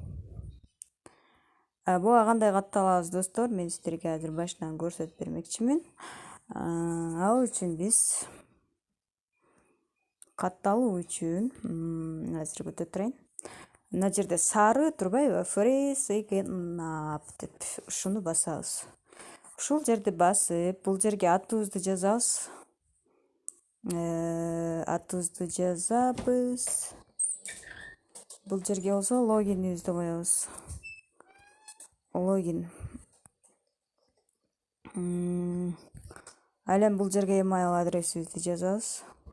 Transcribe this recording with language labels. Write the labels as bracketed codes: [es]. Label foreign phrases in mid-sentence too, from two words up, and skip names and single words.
[ky] Буга кандай катталабыз достор, мен сиздерге азыр башынан көрсөтүп бермекчимин. Ал үчүн биз катталуу үчүн азыр өтө турайын. Мына жерде сары турбайбы? [en] Freeze again up [ky] деп ушуну басабыз. Ушул жерди басып, бул жерге атыбызды жазабыз. Атыбызды жазабыз. Бул жерге болсо логинибизди коебуз. Логин. Ал эми бул жерге email адресибизди жазабыз.